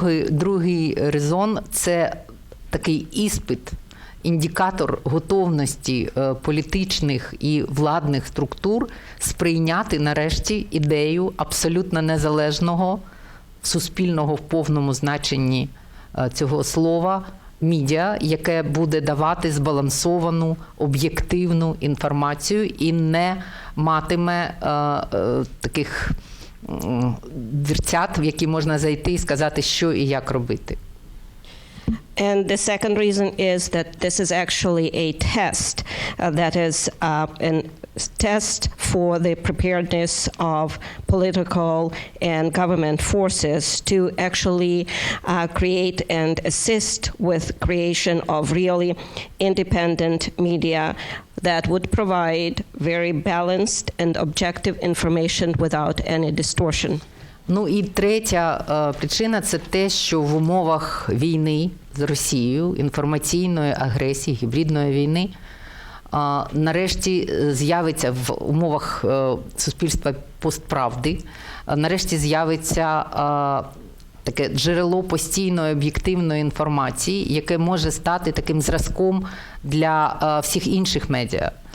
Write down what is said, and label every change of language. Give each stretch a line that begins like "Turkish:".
Ukrainian: Другий резон – це такий іспит, індикатор готовності політичних і владних структур сприйняти нарешті ідею абсолютно незалежного, суспільного в повному значенні цього слова медіа, яке буде давати збалансовану, об'єктивну інформацію і не матиме таких дверцят, в які можна зайти і сказати, що і як робити.
English: And the second reason is that this is actually a test, that is a test for the preparedness of political and government forces to actually create and assist with creation of really independent media that would provide very balanced and objective information without any distortion.
Ukrainian: Ну і третя причина – це те, що в умовах війни з Росією, інформаційної агресії, гібридної війни, нарешті з'явиться в умовах суспільства постправди, нарешті з'явиться таке джерело постійної об'єктивної інформації, яке може стати таким зразком для всіх інших медіа.